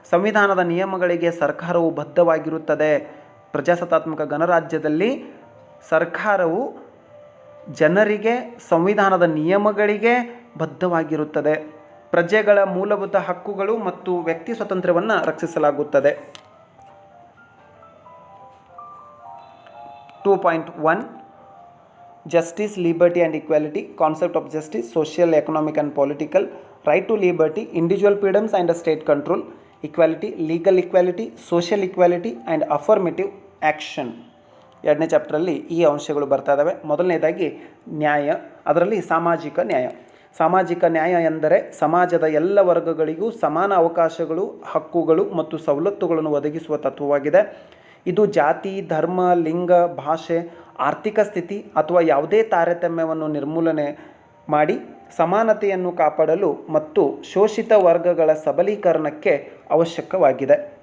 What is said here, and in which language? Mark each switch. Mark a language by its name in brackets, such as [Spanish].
[Kannada] ಸಂವಿಧಾನದ ನಿಯಮಗಳಿಗೆ ಸರ್ಕಾರವು ಬದ್ಧವಾಗಿರುತ್ತದೆ. ಪ್ರಜಾಸತ್ತಾತ್ಮಕ ಗಣರಾಜ್ಯದಲ್ಲಿ ಸರ್ಕಾರವು ಜನರಿಗೆ ಸಂವಿಧಾನದ ನಿಯಮಗಳಿಗೆ ಬದ್ಧವಾಗಿರುತ್ತದೆ. ಪ್ರಜೆಗಳ ಮೂಲಭೂತ ಹಕ್ಕುಗಳು ಮತ್ತು ವ್ಯಕ್ತಿ ಸ್ವಾತಂತ್ರ್ಯವನ್ನು ರಕ್ಷಿಸಲಾಗುತ್ತದೆ. [English] 2.1 Justice, Liberty and Equality. Concept of justice: social, economic and political. Right to liberty, individual freedoms and state control. Equality, legal equality, social equality and affirmative action. [Kannada] 2ನೇ ಚಾಪ್ಟರಲ್ಲಿ ಈ ಅಂಶಗಳು ಬರ್ತಾ ಇದ್ದಾವೆ. ಮೊದಲನೇದಾಗಿ ನ್ಯಾಯ, ಅದರಲ್ಲಿ ಸಾಮಾಜಿಕ ನ್ಯಾಯ. ಸಾಮಾಜಿಕ ನ್ಯಾಯ ಎಂದರೆ ಸಮಾಜದ ಎಲ್ಲ ವರ್ಗಗಳಿಗೂ ಸಮಾನ ಅವಕಾಶಗಳು, ಹಕ್ಕುಗಳು ಮತ್ತು ಸವಲತ್ತುಗಳನ್ನು ಒದಗಿಸುವ ತತ್ವವಾಗಿದೆ. ಇದು ಜಾತಿ, ಧರ್ಮ, ಲಿಂಗ, ಭಾಷೆ, ಆರ್ಥಿಕ ಸ್ಥಿತಿ ಅಥವಾ ಯಾವುದೇ ತಾರತಮ್ಯವನ್ನು ನಿರ್ಮೂಲನೆ ಮಾಡಿ ಸಮಾನತೆಯನ್ನು ಕಾಪಾಡಲು ಮತ್ತು ಶೋಷಿತ ವರ್ಗಗಳ ಸಬಲೀಕರಣಕ್ಕೆ ಅವಶ್ಯಕವಾಗಿದೆ.